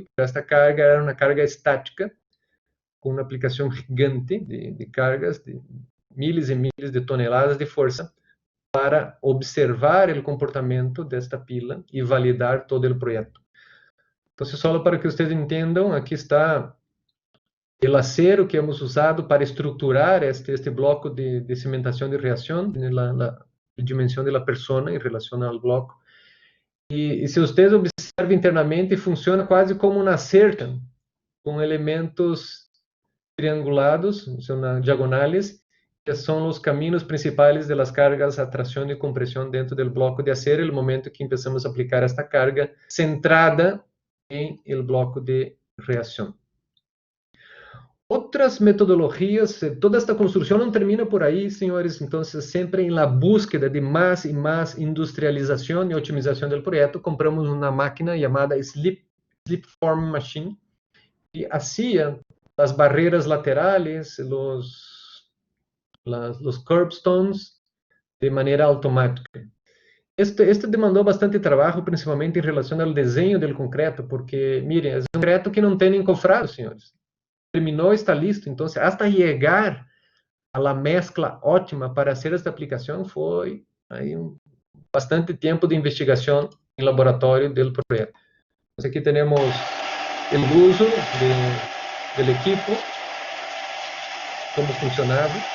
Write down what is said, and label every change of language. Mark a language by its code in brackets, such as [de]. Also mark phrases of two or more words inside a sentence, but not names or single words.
[pt] Esta carga era uma carga estática, com uma aplicação gigante de cargas, de miles e miles de toneladas de força, para observar o comportamento desta pila e validar todo o projeto. Então, só para que vocês entendam, aqui está o acero que [es] hemos usado [pt] para estruturar este bloco de cimentação de reação, na dimensão da pessoa em relação ao bloco. E se vocês observam internamente, funciona quase como uma cerca, com elementos triangulados, são diagonais, que são os caminhos principais das cargas, atração e compressão dentro do bloco de acero, no momento que começamos a aplicar esta carga centrada em el bloco de reação. Outras metodologias, toda esta construção não termina por aí, senhores. Então, sempre em [es] la búsqueda [pt] de mais e mais industrialização e otimização do projeto, compramos uma máquina chamada Slipform Machine, que hacía as barreiras laterais, os curbstones, de maneira automática. Este demandou bastante trabalho, principalmente em relação ao desenho do concreto, porque, miren, é um concreto que não tem encofrado, senhores. Terminou, está listo. Então, hasta chegar [es] a la mezcla [pt] ótima para fazer esta aplicação, foi aí bastante tempo de investigação em laboratório do projeto. Então, aqui temos o uso do equipo, como funcionava.